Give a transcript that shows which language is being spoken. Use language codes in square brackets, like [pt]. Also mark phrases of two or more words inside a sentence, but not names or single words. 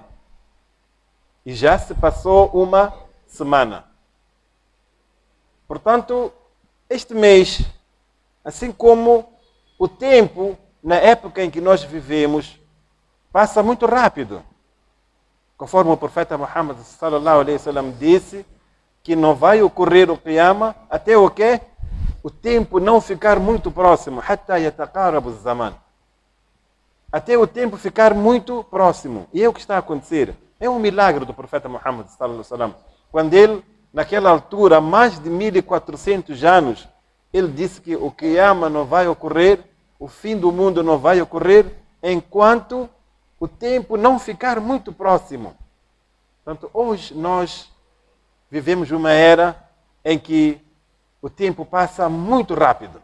[pt] E já se passou uma semana. Portanto, este mês, assim como o tempo na época em que nós vivemos, passa muito rápido. Conforme o profeta Muhammad [ar] صلى الله عليه وسلم [pt] disse, que não vai ocorrer o Qiyamah até o quê? O tempo não ficar muito próximo. [ar] حتى يتقارب زمان. [pt] Até o tempo ficar muito próximo. E é o que está a acontecer. É um milagre do profeta Muhammad [ar] صلى الله عليه وسلم. [pt] Quando ele, naquela altura, há mais de 1400 anos, ele disse que o Qiyamah não vai ocorrer, o fim do mundo não vai ocorrer, enquanto o tempo não ficar muito próximo. Portanto, hoje nós vivemos uma era em que o tempo passa muito rápido.